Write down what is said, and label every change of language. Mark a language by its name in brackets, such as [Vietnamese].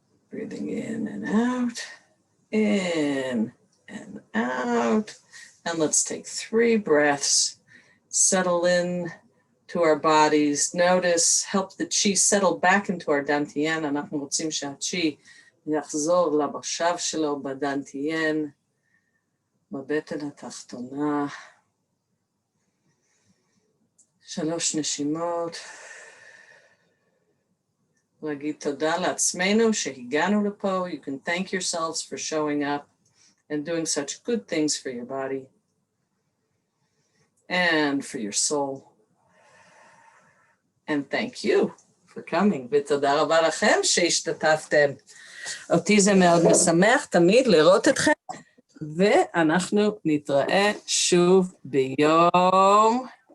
[English] Breathing in and out, in and out. And let's take 3 breaths. Settle in to our bodies. Notice, help the chi settle back into our dantian. [Hebrew] אנחנו רוצים שהchi יחזור לבשב שלו בדנטיין, בבטן התחתונה. 3 נשימות. להגיד תודה לעצמנו שהגענו לפה. [English] You can thank yourselves for showing up and doing such good things for your body and for your soul. And thank you for coming. [Hebrew] ותודה רבה לכם שהשתתפתם. אותי זה מאוד משמח תמיד לראות אתכם, ואנחנו נתראה שוב ביום...